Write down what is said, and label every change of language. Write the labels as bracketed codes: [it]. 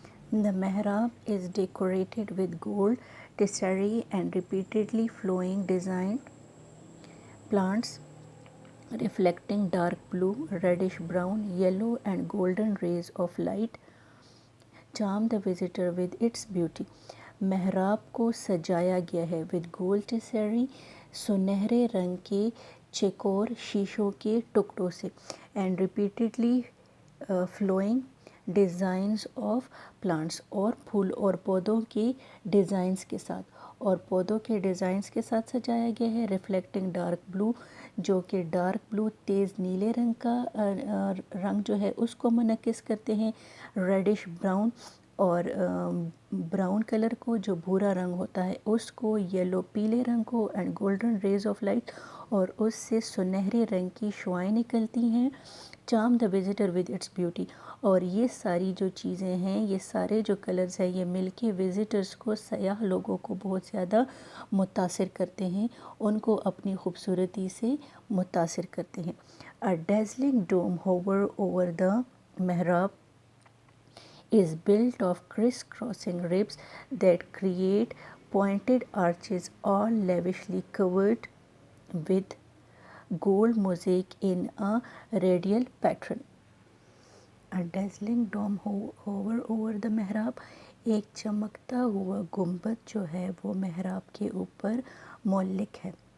[en] The محراب is decorated with gold tesserae and repeatedly flowing designed plants reflecting dark blue, reddish brown, yellow and golden rays of light charm the visitor with its beauty. [ur] محراب کو سجایا گیا ہے [en] with gold tracery, [ur] سنہرے رنگ کے چیکور شیشوں کے ٹکڑوں سے, [en] and repeatedly flowing designs of plants, [ur] اور پھول اور پودوں کے ڈیزائنز کے ساتھ, اور پودوں کے ڈیزائنز کے ساتھ سجایا گیا ہے. [en] reflecting dark blue, [ur] جو کہ ڈارک بلو تیز نیلے رنگ کا رنگ جو ہے اس کو منعکس کرتے ہیں. [en] reddish brown, [ur] اور براؤن کلر کو جو بھورا رنگ ہوتا ہے اس کو, یلو پیلے رنگ کو, [en] and golden rays of light, [ur] اور اس سے سنہرے رنگ کی شعائیں نکلتی ہیں. [en] charm the visitor with its beauty, [ur] اور یہ ساری جو چیزیں ہیں, یہ سارے جو کلرز ہیں, یہ مل کے وزٹرز کو, سیاح لوگوں کو بہت زیادہ متاثر کرتے ہیں, ان کو اپنی خوبصورتی سے متاثر کرتے ہیں. [en] A dazzling dome hover over the mihrab is built of criss-crossing ribs that create pointed arches, all lavishly covered with gold mosaic in a radial pattern. A dazzling dome hover over the mihrab, [ur] ایک چمکتا ہوا گنبد جو ہے وہ محراب کے اوپر معلق ہے.